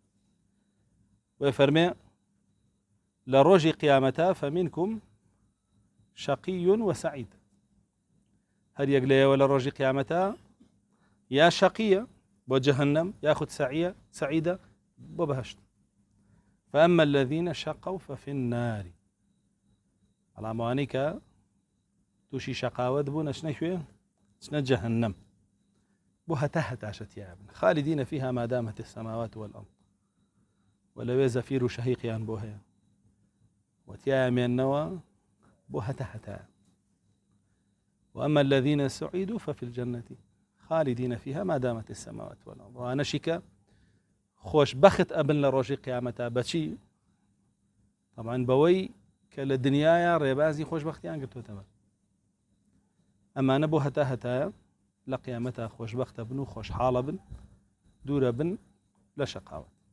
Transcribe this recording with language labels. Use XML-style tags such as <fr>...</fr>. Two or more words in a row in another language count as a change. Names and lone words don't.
<ckb>وفەرمێ لە ڕۆژی قیامەتە</ckb> <ar>فەمینکم شەقی وسەعید.</ar> <ckb>هەر یەک لێیەوە لە ڕۆژی قیامەتە یا شەقیە بۆ جەهەنەم یاخود سەعیدە بۆ بەهەشت.</ckb> <ar>فأما الذين شقوا ففي النار.</ar> <ckb>بەڵام ئەوانەی کە تووشی شەقاوەت بوون ئەچنە کوێ؟ ئەچنە جەهەنەم بۆ هەتا هەتاشە تیا بن،</ckb> <ar>خالدین فيها ما دامت السماوات والأرض.</ar> <ckb>ولەوێ زەفیر و شەهیقیان بۆ هەیە و تیایە مێننەوە بۆ هەتا هەتایە.</ckb> <ar>وأما الذين سعيدوا ففي الجنة خالدين فيها ما دامت السماوات والأرض.</ar> <ckb>وانشی کە خۆشبەخت ئەبن لە ڕۆژی قیامەتە بەچی؟ طبعاً بەوەی کە لە دنیایە ڕێبازی خۆشبەختیان گرتوتە بەر. ئەمانە بۆ هەتا هەتایە لە قیامەتە خۆشبەختە بن و خۆشحاڵە بن، دوورە بن لە شەقاوەت.</ckb>